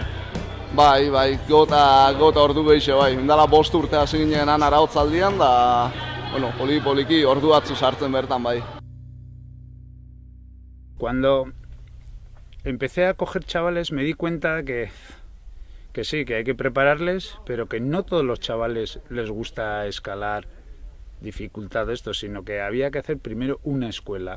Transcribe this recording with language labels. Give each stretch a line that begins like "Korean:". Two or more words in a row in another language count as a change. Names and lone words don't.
Basque: Bai, gota ordu gehiago bai. Indala 5 urte hasi ginen arautzaldian da, bueno, poliki ordu batzu sartzen bertan bai.
Spanish: Cuando empecé a coger chavales me di cuenta que sí, que hay que prepararles, pero que no todos los chavales les gusta escalar dificultad de esto, sino que había que hacer primero una escuela.